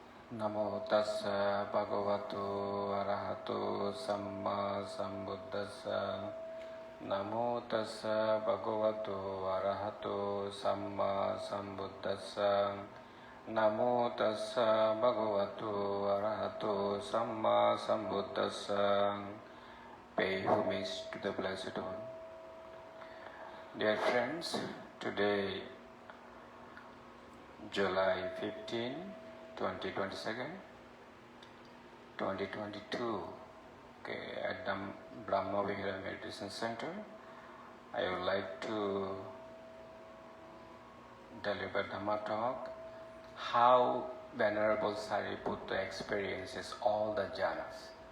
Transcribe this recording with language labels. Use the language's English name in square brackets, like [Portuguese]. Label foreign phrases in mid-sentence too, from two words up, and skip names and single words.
[Pali] Namo tassa bhagavato arahato samma sambuddhassa. Namo tassa bhagavato arahato samma sambuddhassa. Namo tassa bhagavato arahato samma sambuddhassa. [English] Pay homage to the Blessed One. Dear friends, today, July 15, 2022, at the Brahma Vihara Meditation Center, I would like to deliver Dhamma talk, how Venerable Sariputta experiences all the jhanas.